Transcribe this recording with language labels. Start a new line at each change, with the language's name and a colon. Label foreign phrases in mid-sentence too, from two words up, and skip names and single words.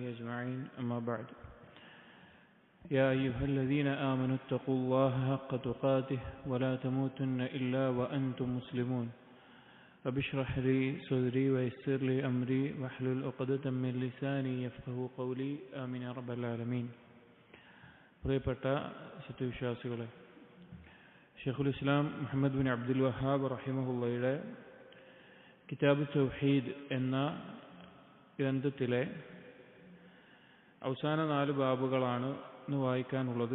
Arabic: أجمعين أما بعد يا أيها الذين آمنوا اتقوا الله حق تقاته ولا تموتن إلا وأنتم مسلمون رب اشرح لي صدري ويسر لي أمري واحلل عقدة من لساني يفقهوا قولي آمين يا رب العالمين
Malayalam: പ്രിയപ്പെട്ട സത്യവിശ്വാസികളെ, ഷെയ്ഖുൽ ഇസ്ലാം മുഹമ്മദ് ബിൻ അബ്ദുൽ വഹാബ് റഹിമഹുള്ളയുടെ കിതാബ് തൗഹീദ് എന്ന ഗ്രന്ഥത്തിലെ അവസാന 4 ബാബുകളാണ് ഇന്ന് വായിക്കാനുള്ളത്.